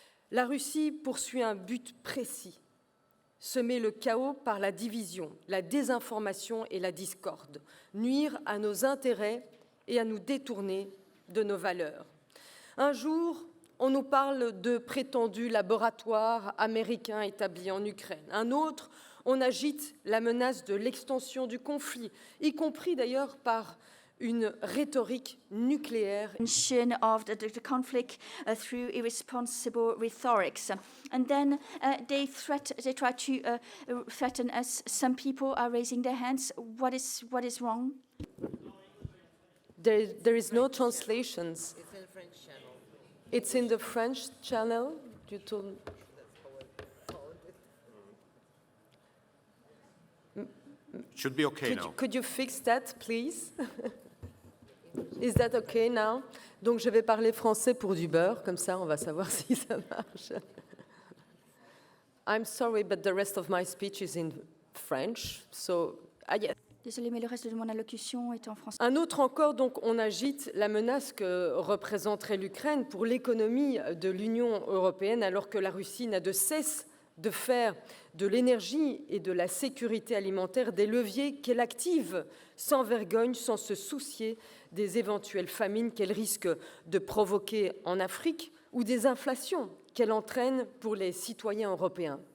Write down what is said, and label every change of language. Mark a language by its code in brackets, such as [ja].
[fr] La Russie poursuit un but précis, semer le chaos par la division, la désinformation et la discorde, nuire à nos intérêts et à nous détourner de nos valeurs. Un jour, on nous parle de prétendus laboratoires américains établis en Ukraine. Un autre, on agite la menace de l'extension du conflit, y compris d'ailleurs par une rhétorique nucléaire. [en] Of the conflict through irresponsible rhetorics, and then they try to threaten us. Some people are raising their hands. What is wrong? There is no translations. It's in the French channel. You told. Should be okay now. Could you fix that, please? Is that okay now? [fr] Donc, je vais parler français pour du beurre, comme ça, on va savoir si ça marche. [en] I'm sorry, but the rest of my speech is in French, so yes. [fr] Désolée, mais le reste de mon allocution est en français. Un autre encore, donc, on agite la menace que représenterait l'Ukraine pour l'économie de l'Union européenne, alors que la Russie n'a de cesse de faire de l'énergie et de la sécurité alimentaire des leviers qu'elle active sans vergogne, sans se soucier des éventuelles famines qu'elle risque de provoquer en Afrique ou des inflations qu'elle entraîne pour les citoyens européens.